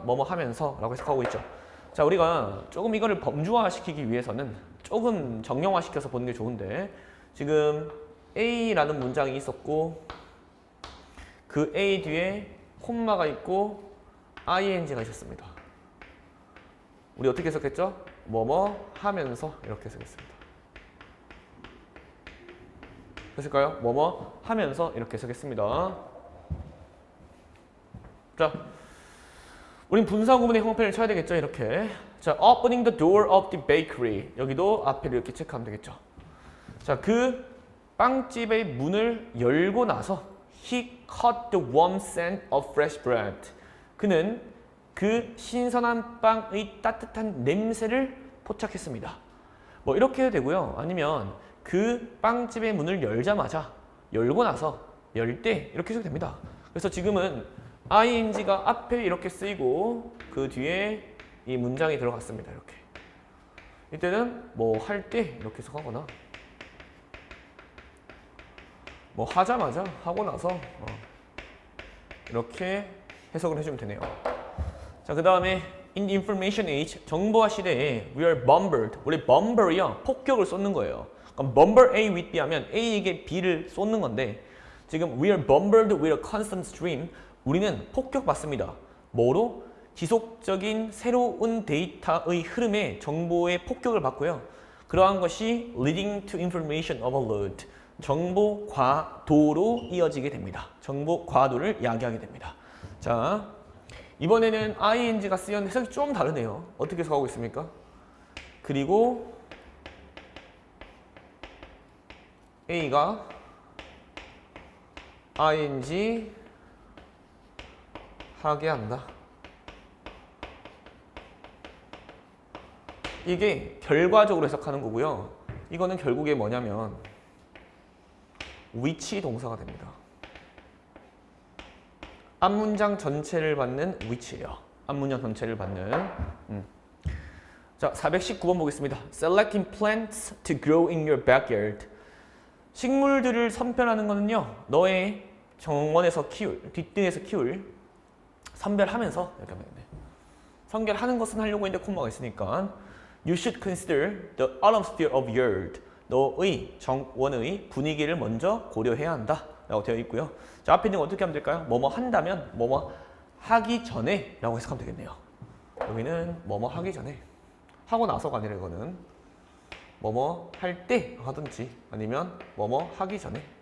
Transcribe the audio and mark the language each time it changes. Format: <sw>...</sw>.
<ko>뭐뭐 하면서 라고 해석하고 있죠. 자, 우리가 조금 이거를 범주화시키기 위해서는 조금 정형화시켜서 보는 게 좋은데, 지금 A라는 문장이 있었고 그 A 뒤에 콤마가 있고 ing가 있었습니다. 우리 어떻게 해석했죠? 뭐뭐 하면서 이렇게 해석했습니다. 됐을까요? 뭐뭐 하면서 이렇게 해석했습니다. 자, 우린 분사 구문의 형태를 쳐야 되겠죠, 이렇게.</ko> <en>자, opening the door of the bakery.</en> <ko>여기도 앞에를 이렇게 체크하면 되겠죠. 자, 그 빵집의 문을 열고 나서</ko> <en>he caught the warm scent of fresh bread.</en> <ko>그는 그 신선한 빵의 따뜻한 냄새를 포착했습니다. 뭐 이렇게 해도 되고요. 아니면 그 빵집의 문을 열자마자, 열고 나서, 열 때 이렇게 해도 됩니다. 그래서 지금은 ing가 앞에 이렇게 쓰이고 그 뒤에 이 문장이 들어갔습니다. 이렇게. 이때는 뭐 할 때 이렇게 해석하거나 뭐 하자마자, 하고 나서 이렇게 해석을 해주면 되네요. 자, 그 다음에</ko> <en>in the information age,</en> <ko>정보화 시대에</ko> <en>we are bombarded,</en> <ko>우리 bomber이요, 폭격을 쏟는 거예요. 그럼 bomber A with B 하면 A에게 B를 쏟는 건데, 지금</ko> <en>we are bombarded with a constant stream,</en> <ko>우리는 폭격받습니다. 뭐로? 지속적인 새로운 데이터의 흐름에 정보의 폭격을 받고요. 그러한 것이</ko> <en>leading to information overload,</en> <ko>정보 과도로 이어지게 됩니다. 정보 과도를 야기하게 됩니다. 자, 이번에는 ing가 쓰였는데 해석이 좀 다르네요. 어떻게 해석하고 있습니까? 그리고 A가 ing 하게 한다. 이게 결과적으로 해석하는 거고요. 이거는 결국에 뭐냐면 위치 동사가 됩니다. 앞문장 전체를 받는 위치예요. 앞문장 전체를 받는. 자, 419번 보겠습니다.</ko> <en>Selecting plants to grow in your backyard.</en> <ko>식물들을 선별하는 거는요, 너의 정원에서 키울, 뒷등에서 키울, 선별하면서 이렇게 하면 돼. 선별하는 것은 하려고 했는데 콤마가 있으니까</ko> <en>You should consider the atmosphere of your yard.</en> <ko>너의 정원의 분위기를 먼저 고려해야 한다 라고 되어 있고요. 자, 앞에 있는 거 어떻게 하면 될까요? 뭐뭐 한다면 뭐뭐 하기 전에 라고 해석하면 되겠네요. 여기는 뭐뭐 하기 전에, 하고 나서가 아니라 이거는 뭐뭐 할 때 하든지 아니면 뭐뭐 하기 전에.</ko>